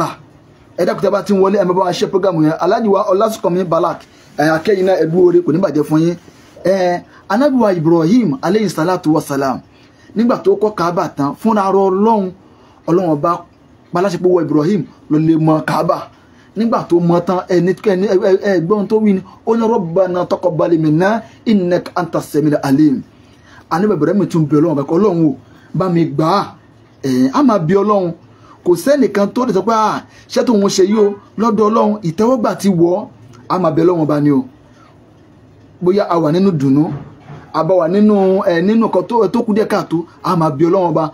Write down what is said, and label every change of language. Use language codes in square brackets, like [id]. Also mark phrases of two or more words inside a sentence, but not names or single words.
[yo] Ẹ̀dàkùtà bá ti ń wọlé ẹ̀mọ́ bá wa ṣe prógámù yẹn. Alhaji wa Ọlásùnkànmí Balak akẹ́yìn náà ẹ̀dú oore kò ní bàjẹ́ fún yín. Ànábì wa Ibrahim [ar] عليه الصلاة والسلام [yo] nígbà tó kọ́ Kaaba tán fúnra Ọlọ́run ọba paláṣẹ pé wọ Ibrahim lọ lè mọ Kaaba. Nígbà tó mọ tán ẹgbọ́n tó wí ni ó ní [ar] ربنا تقبل منا إنك أنت السميع العليم. [yo] Ànábì Ibrahim tún bí Ọlọ́run ọba kọ́ Ọlọ́run o bá mi gbà á. A máa bí Ọlọ́run, kò sẹ́nìkan tó lè sọ pé ṣé tó ń ṣe yìí o lọ́dọ̀ Ọlọ́run ìtẹ́wọ́gbà ti wọ̀ ọ́. A máa bí Ọlọ́run ọba ni o, bóyá a wà nínú dùnú àbá wà nínú kan tó kù díẹ̀ káàtó, a máa bí Ọlọ́run ọba.